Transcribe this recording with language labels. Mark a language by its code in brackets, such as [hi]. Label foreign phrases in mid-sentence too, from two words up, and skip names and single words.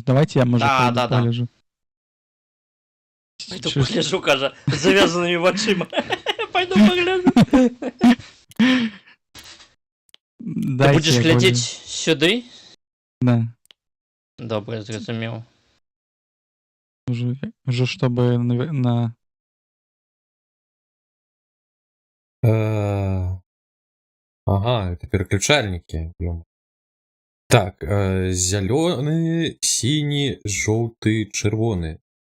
[be] Давайте я, можа, пагляджу. [ru] Пойду погляжу, кажа, з завязанымі вачыма. Пойду погляжу. [be] Ты будзеш глядзець сюды? Да. Добра, зразумеў. [ru] Уже чтобы на... Ага, это переключальники. [be] Так, зялёны, сіні, жоўты, чырвоны.